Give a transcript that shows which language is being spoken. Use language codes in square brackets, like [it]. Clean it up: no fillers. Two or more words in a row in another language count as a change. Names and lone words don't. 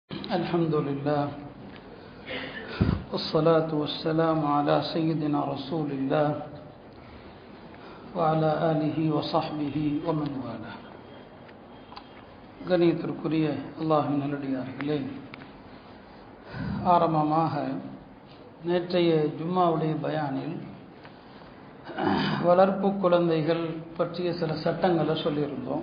[ar] الحمد لله والصلاة والسلام على سيدنا رسول الله وعلى آله وصحبه ومن والاه. [ta] கணியத்திற்குரிய அல்லாஹ்வின் நல்லடியார்களே, ஆரம்பமாக நேற்றைய ஜும்மாவுடைய பயானில் வளர்ப்பு குழந்தைகள் பற்றிய சில சட்டங்களை சொல்லியிருந்தோம்.